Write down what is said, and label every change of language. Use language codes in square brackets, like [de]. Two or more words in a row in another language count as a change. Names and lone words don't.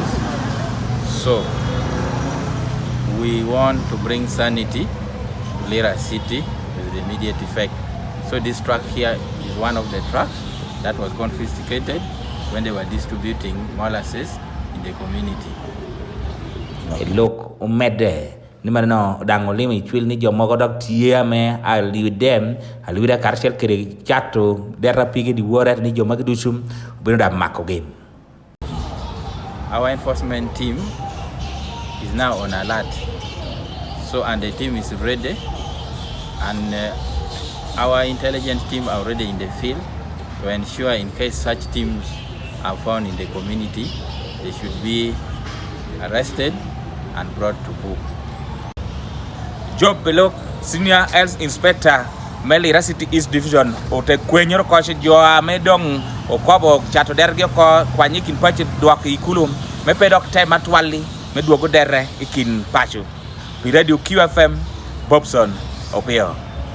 [en] So we want to bring sanity to Lira City with the immediate effect. So this truck here is one of the trucks that was confiscated when they were distributing molasses in the community. Look, [laj] umede ni marino dango limi chwil ni jomogo dok tiame aliwidem aliwida karshel kere chato dera pigi di woret ni jomagi dusum bino da mako game. [en] Our enforcement team is now on alert, so and the team is ready, and our intelligence team are already in the field to ensure in case such teams are found in the community, they should be arrested and brought to book. [laj] Job Belok [en] Senior Health Inspector Lira City East Division [laj] ote kwenyor ko se jo amedong okwabo chato derge ko kwanyikin pache dwak ikulum me pedok te matwali me duogo dere ikin pacho. Pi radio QFM Bobson Opio.